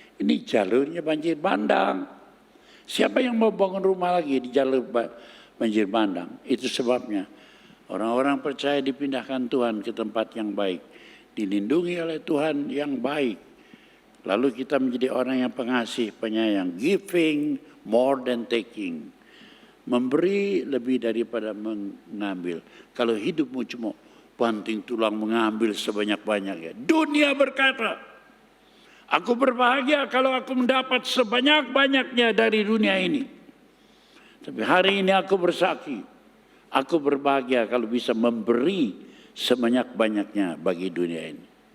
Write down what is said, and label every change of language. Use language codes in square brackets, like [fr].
[id] Ini jalurnya banjir bandang. Siapa yang mau bangun rumah lagi di jalur banjir bandang? Itu sebabnya orang-orang percaya dipindahkan Tuhan ke tempat yang baik. Dilindungi oleh Tuhan yang baik. Lalu kita menjadi orang yang pengasih, penyayang. [en] Giving more than taking. [id] Memberi lebih daripada mengambil. Kalau hidupmu cuma banting tulang mengambil sebanyak-banyaknya. Dunia berkata, aku berbahagia kalau aku mendapat sebanyak-banyaknya dari dunia ini. Tapi hari ini aku bersaksi, aku berbahagia kalau bisa memberi sebanyak-banyaknya bagi dunia ini.